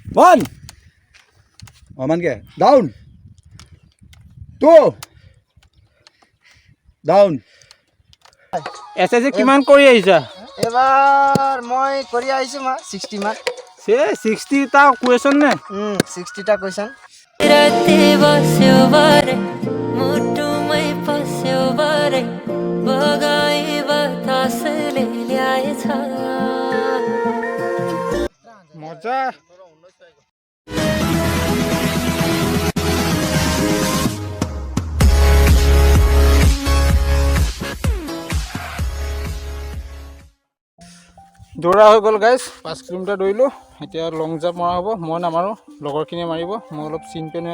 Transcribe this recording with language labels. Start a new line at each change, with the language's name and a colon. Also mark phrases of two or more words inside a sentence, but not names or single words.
Assamese: 1 মানকে ডাউন 2 ডাউন এসএসসি কিমান কৰি আহিছা এবাৰ মই কৰি আহিছোঁ 60 মান সে 60 টা কুৱেশ্যন নে 60 টা কুৱেশ্যন
Nepali: राते बस्यो बारे मुटुमै पस्यो बारे बगाई बतासले ल्याएछ
Assamese: মজা দৌৰা হৈ গ'ল গাইজ 5 কিলোমিটাৰ দৌৰিলোঁ এতিয়া
English: long jump
Assamese: মৰা হ'ব মই নামাৰোঁ লগৰখিনিয়ে মাৰিব মই অলপ চিন পেন হৈ